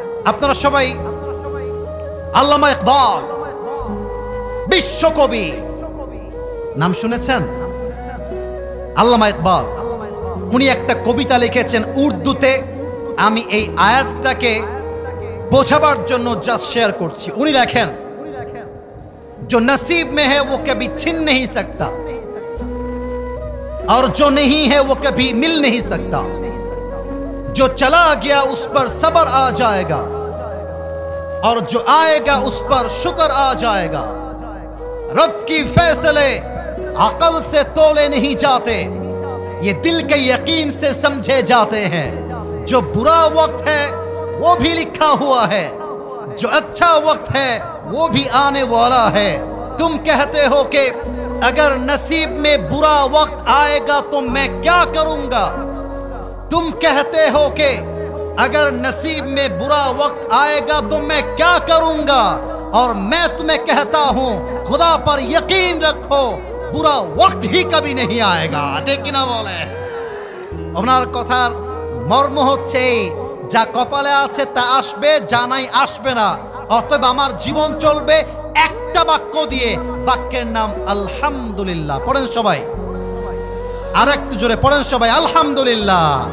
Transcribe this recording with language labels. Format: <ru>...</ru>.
<bn>আপনারা সবাই আল্লামা ইকবাল বিশ্বকবি নাম শুনেছেন? আল্লামা ইকবাল উনি একটা কবিতা লিখেছেন উর্দুতে। আমি এই আয়াতটাকে বোঝাবার জন্য জাস্ট শেয়ার করছি। উনি লেখেন,</bn> <hi>जो नसीब में है वो कभी छिन नहीं सकता और जो नहीं है वो कभी मिल नहीं सकता। जो चला गया उस पर सब्र आ जाएगा और जो आएगा उस पर शुक्र आ जाएगा। रब की फैसले अकल से तोले नहीं जाते, ये दिल के यकीन से समझे जाते हैं। जो बुरा वक्त है वो भी लिखा हुआ है, जो अच्छा वक्त है वो भी आने वाला है। तुम कहते हो कि अगर नसीब में बुरा वक्त आएगा तो मैं क्या करूंगा। तुम कहते हो कि अगर नसीब में बुरा वक्त आएगा तो मैं क्या करूंगा। और मैं तुम्हें कहता हूं खुदा पर यकीन रखो, बुरा वक्त ही कभी नहीं आएगा। ठीक ना बोले?</hi> <bn>ওনার কথার মর্ম হচ্ছে যা কপালে আছে তা আসবে, যা নাই আসবে না। অতএব আমার জীবন চলবে একটা বাক্য দিয়ে, বাক্যের নাম আলহামদুলিল্লাহ। পড়েন সবাই, আর একটু জোরে পড়েন সবাই, আলহামদুলিল্লাহ।</bn>